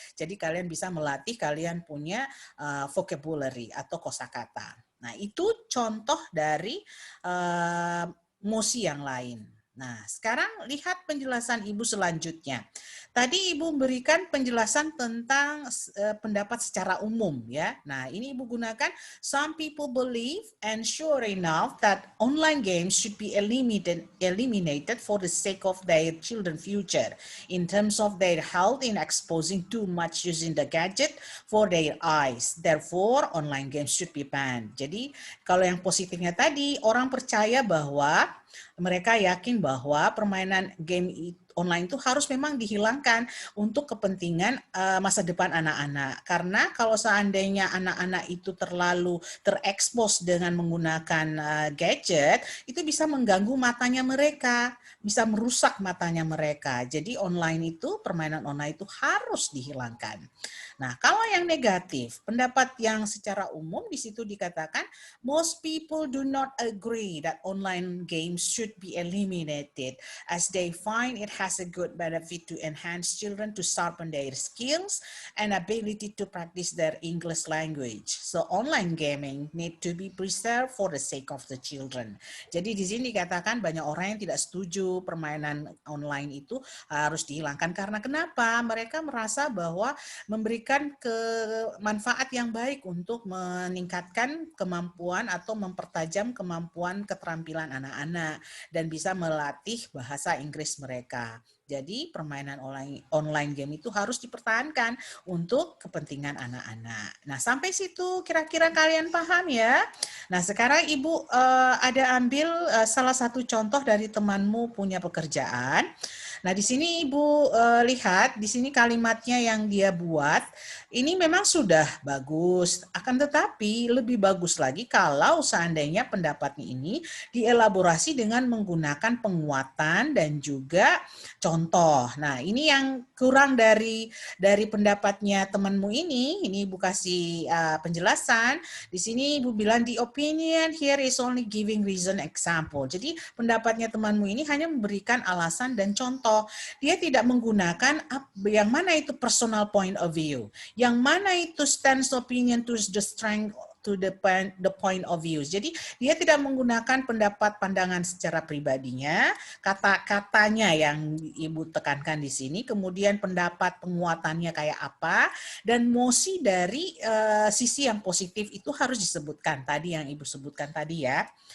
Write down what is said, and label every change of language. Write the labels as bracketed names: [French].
[Indonesian] Jadi kalian bisa melatih kalian punya vocabulary atau kosakata. Nah, itu contoh dari mosi yang lain. Nah, sekarang lihat penjelasan Ibu selanjutnya. Tadi Ibu memberikan penjelasan tentang pendapat secara umum ya. Nah, ini Ibu gunakan [English] some people believe and sure enough that online games should be eliminated for the sake of their children's future in terms of their health in exposing too much using the gadget for their eyes. Therefore, online games should be banned. [Indonesian] Jadi, kalau yang positifnya tadi, orang percaya bahwa mereka yakin bahwa permainan game online itu harus memang dihilangkan untuk kepentingan masa depan anak-anak. Karena kalau seandainya anak-anak itu terlalu terekspos dengan menggunakan gadget, itu bisa mengganggu matanya mereka, bisa merusak matanya mereka. Jadi online itu, permainan online itu harus dihilangkan. Nah, kalau yang negatif, pendapat yang secara umum di situ dikatakan, [English] most people do not agree that online games should be eliminated as they find it has a good benefit to enhance children to sharpen their skills and ability to practice their English language. So online gaming need to be preserved for the sake of the children. [Indonesian] Jadi di sini dikatakan banyak orang yang tidak setuju permainan online itu harus dihilangkan. Karena kenapa? Mereka merasa bahwa memberikan manfaat yang baik untuk meningkatkan kemampuan atau mempertajam kemampuan keterampilan anak-anak dan bisa melatih bahasa Inggris mereka. Jadi permainan online game itu harus dipertahankan untuk kepentingan anak-anak. Nah, sampai situ kira-kira kalian paham ya? Nah, sekarang Ibu ada ambil salah satu contoh dari temanmu punya pekerjaan. Nah, di sini Ibu lihat, di sini kalimatnya yang dia buat, ini memang sudah bagus. Akan tetapi lebih bagus lagi kalau seandainya pendapatnya ini dielaborasi dengan menggunakan penguatan dan juga contoh. Nah, ini yang kurang dari pendapatnya temanmu ini Ibu kasih penjelasan. Di sini Ibu bilang, [English] the opinion here is only giving reason example. [Indonesian] Jadi pendapatnya temanmu ini hanya memberikan alasan dan contoh. Dia tidak menggunakan yang mana itu [English] personal point of view, [Indonesian] yang mana itu [English] stance opinion to the strength to the point of view. [Indonesian] Jadi dia tidak menggunakan pendapat pandangan secara pribadinya, kata-katanya yang Ibu tekankan di sini, kemudian pendapat penguatannya kayak apa, dan mosi dari sisi yang positif itu harus disebutkan tadi yang Ibu sebutkan tadi ya.